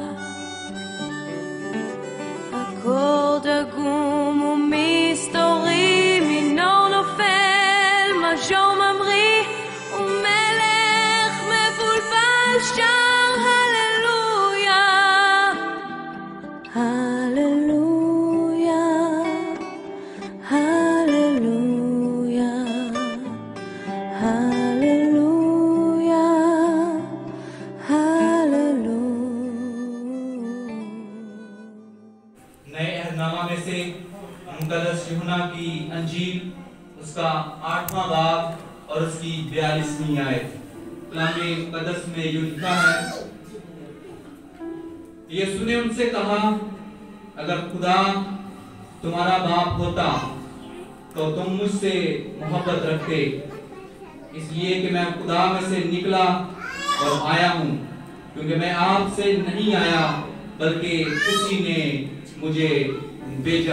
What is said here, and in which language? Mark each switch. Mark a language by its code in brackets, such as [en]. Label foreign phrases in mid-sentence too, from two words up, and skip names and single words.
[he] אקורד עגום ומסתורי, מינור נופל, מז'ור ממריא, ומלך מבולבל שר הללויה, הללויה, הללויה, הללויה, הללויה. [ur] نئے عہدنامہ میں سے مقدس یوحنا کی انجیل اس کا 8واں باب اور اس کی 42ویں آیت. کلام مقدس میں یوں لکھا ہے، یسوع نے ان سے کہا، اگر خدا تمہارا باپ ہوتا تو تم مجھ سے محبت رکھتے، اس لیے کہ میں خدا میں سے نکلا اور آیا ہوں، کیونکہ میں آپ سے نہیں آیا بلکہ اسی نے مجھے بھیجا.